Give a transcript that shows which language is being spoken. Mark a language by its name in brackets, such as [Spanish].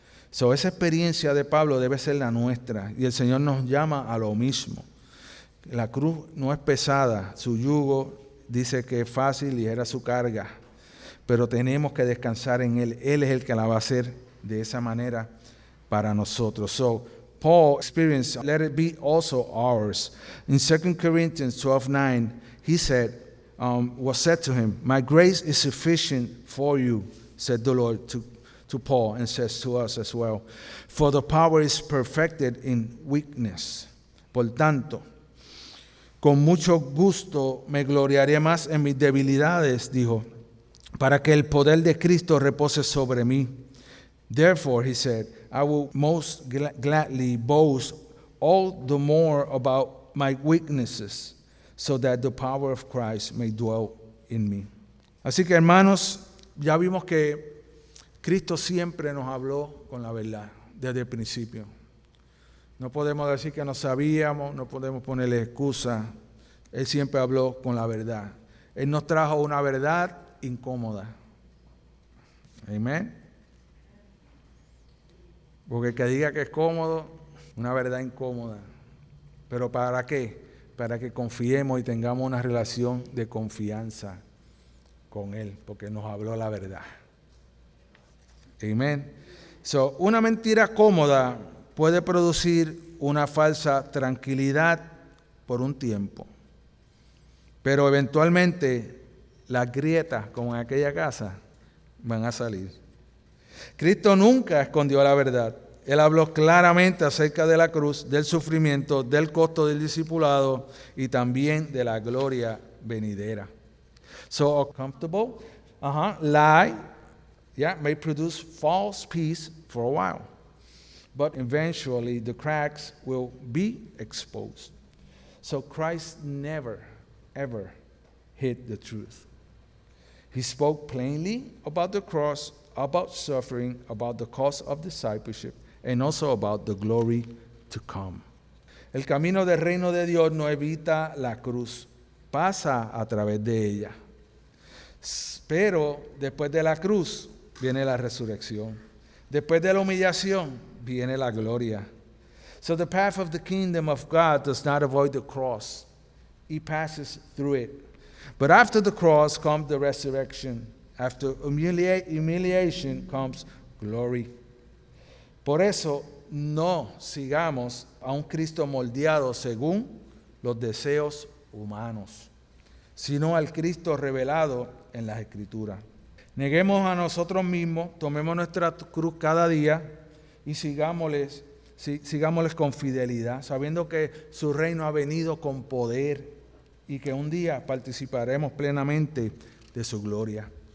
[Spanish] So, esa experiencia de Pablo debe ser la nuestra y el Señor nos llama a lo mismo. La cruz no es pesada, su yugo dice que es fácil y ligera su carga, pero tenemos que descansar en Él. Él es el que la va a hacer de esa manera para nosotros. [English] So, Paul experienced, let it be also ours. In 2 Corinthians 12:9, he said, was said to him, my grace is sufficient for you, said the Lord to Paul, and says to us as well. For the power is perfected in weakness. [Spanish] Por tanto, con mucho gusto me gloriaré más en mis debilidades, dijo, para que el poder de Cristo repose sobre mí. [English] Therefore, he said, I will most gladly boast all the more about my weaknesses, so that the power of Christ may dwell in me. [Spanish] Así que, hermanos, ya vimos que Cristo siempre nos habló con la verdad desde el principio. No podemos decir que no sabíamos, no podemos ponerle excusa. Él siempre habló con la verdad. Él nos trajo una verdad incómoda. Amén. Porque el que diga que es cómodo, una verdad incómoda. ¿Pero para qué? Para que confiemos y tengamos una relación de confianza con Él, porque nos habló la verdad. Amén. So, una mentira cómoda puede producir una falsa tranquilidad por un tiempo, pero eventualmente las grietas, como en aquella casa, van a salir. Cristo nunca escondió la verdad. Él habló claramente acerca de la cruz, del sufrimiento, del costo del discipulado y también de la gloria venidera. [English] So a comfortable lie may produce false peace for a while, but eventually the cracks will be exposed. So Christ never, ever hid the truth. He spoke plainly about the cross, about suffering, about the cost of discipleship, and also about the glory to come. [Spanish] El camino del reino de Dios no evita la cruz, pasa a través de ella. Pero después de la cruz viene la resurrección. Después de la humillación viene la gloria. [English] So the path of the kingdom of God does not avoid the cross. He passes through it. But after the cross comes the resurrection. After humiliation comes glory. [Spanish] Por eso no sigamos a un Cristo moldeado según los deseos humanos, sino al Cristo revelado en las Escrituras. Neguemos a nosotros mismos, tomemos nuestra cruz cada día y sigámosles con fidelidad, sabiendo que su reino ha venido con poder y que un día participaremos plenamente de su gloria.